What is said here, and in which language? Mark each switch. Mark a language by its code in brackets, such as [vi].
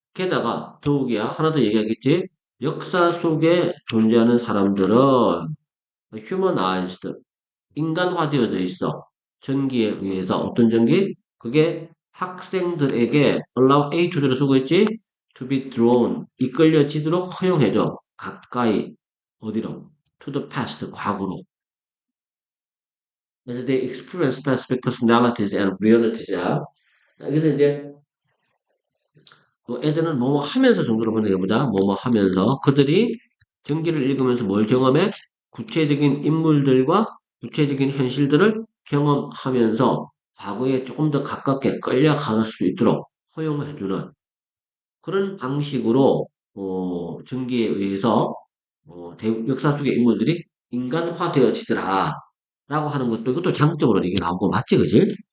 [ko] 게다가 더욱이야. 하나 더 얘기하겠지? 역사 속에 존재하는 사람들은 휴머나이즈드, 인간화되어져 있어. 전기에 의해서 어떤 전기? 그게 학생들에게 [en] allow A to B [ko] 를 쓰고 있지? [en] to be drawn, [ko] 이끌려지도록 허용해줘. 가까이, 어디로? [en] to the past, [ko] 과거로. [en] As they experience specific personalities and realities. [ko] 그래서 이제 애들은 뭐뭐 하면서 정도로 번역해보자. 뭐뭐 하면서 그들이 전기를 읽으면서 뭘 경험해? 구체적인 인물들과 구체적인 현실들을 경험하면서 과거에 조금 더 가깝게 끌려갈 수 있도록 허용해주는 그런 방식으로 전기에 의해서 역사 속의 인물들이 인간화되어지더라 라고 하는 것도 이것도 장점으로 이게 나온 거 맞지, 그지?